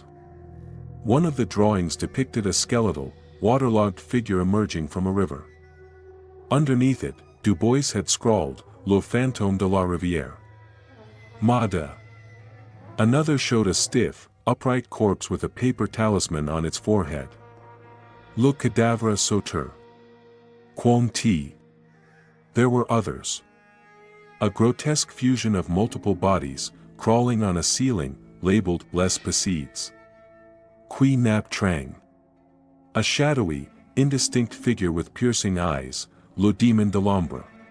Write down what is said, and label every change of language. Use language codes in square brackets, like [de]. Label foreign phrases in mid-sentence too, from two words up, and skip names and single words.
[en] One of the drawings depicted a skeletal, waterlogged figure emerging from a river. Underneath it, Dubois had scrawled, [fr] "Le fantôme de la rivière. [en] Mada." Another showed a stiff, upright corpse with a paper talisman on its forehead. [fr] "Le cadavre sauteur. Quang Ti." [en] There were others. A grotesque fusion of multiple bodies, crawling on a ceiling, labeled [fr] "Les Pacides." [en] Qui Nap Trang. A shadowy, indistinct figure with piercing eyes, [fr] "Le Demon de l'Ombre.